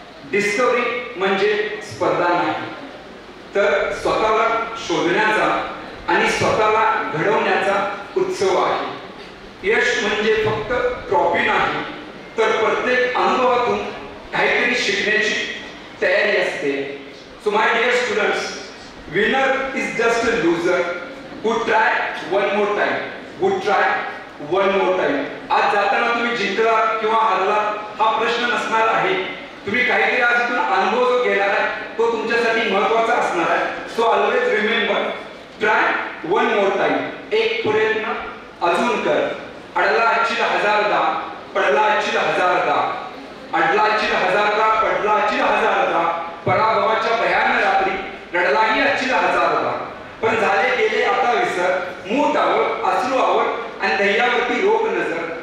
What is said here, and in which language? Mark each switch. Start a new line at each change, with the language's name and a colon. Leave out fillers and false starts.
Marathi: Discovery म्हणजे स्पर्धा नाही, तर स्वतःला शोधण्याचा आणि स्वतःला घडवण्याचा उत्सव आहे. यश म्हणजे फक्त ट्रॉफी नाही, तर प्रत्येक अनुभवातून काहीतरी शिकण्याची तयारी असते.
English: So my dear students, winner is just a loser who try one more time, who try one more time.
Marathi: आज जाताना तुम्ही जिंकला किंवा हरला हा प्रश्न नसणार आहे. तुम्ही काहीतरी आजून अनुभव जो घेणार आहे तो तुमच्यासाठी महत्त्वाचा असणार आहे.
English: So always remember, try one more time.
Marathi: एक प्रयत्न अजून कर. अडला अच्छीला हजारदा, पडला अच्छीला हजारदा, अडला अच्छीला हजारदा, पडला अच्छीला हजारदा, पराभवाच्या भयान रात्री रडलाही अच्छीला हजारदा. पण झाले गेले आता विसर, मूठ आवर, अश्रू आवर आणि ध्येयावरती रोख नजर.